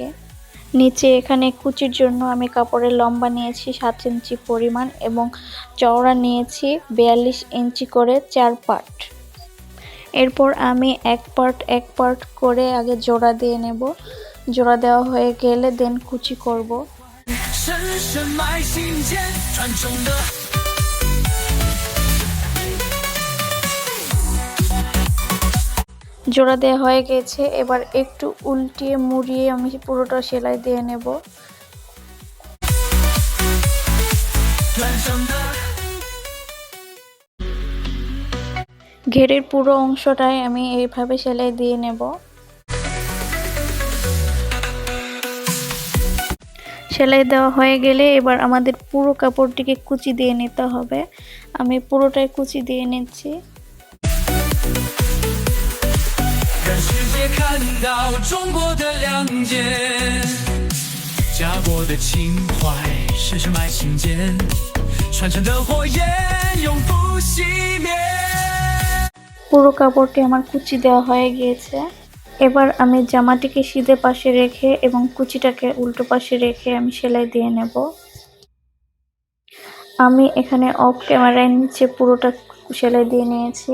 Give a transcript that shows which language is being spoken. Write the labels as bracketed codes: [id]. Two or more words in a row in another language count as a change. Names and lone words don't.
[bn] নিচে এখানে কুচির জন্য আমি কাপড়ের লম্বা নিয়েছি 7 ইঞ্চি পরিমাণ এবং চওড়া নিয়েছি 42 ইঞ্চি করে 4 পার্ট। এরপর আমি এক পার্ট করে আগে জোড়া দিয়ে নেব। জোড়া দেওয়া হয়ে গেলে দেন কুচি করব। [zh] 深深埋心间，传承的。 [bn] জোড়া দেওয়া হয়ে গেছে, এবার একটু উল্টিয়ে মুড়িয়ে আমি পুরোটা সেলাই দিয়ে নেব। ঘেরের পুরো অংশটাই আমি এইভাবে সেলাই দিয়ে নেব। সেলাই দেওয়া হয়ে গেলে এবার আমাদের পুরো কাপড়টিকে কুচি দিয়ে নিতে হবে। আমি পুরোটাই কুচি দিয়ে নিচ্ছি। [zh] 让世界看到中国的亮点，家国的情怀深深埋心间，传承的火焰永不熄灭。 [bn] পুরো কাপড়টি আমার কুচি দেওয়া হয়ে গিয়েছে। এবার আমি জামাটিকে সিধে পাশে রেখে এবং কুচিটাকে উল্টো পাশে রেখে আমি সেলাই দিয়ে নেব। আমি এখানে অফ ক্যামেরায় নিচে পুরোটা সেলাই দিয়ে নিয়েছি।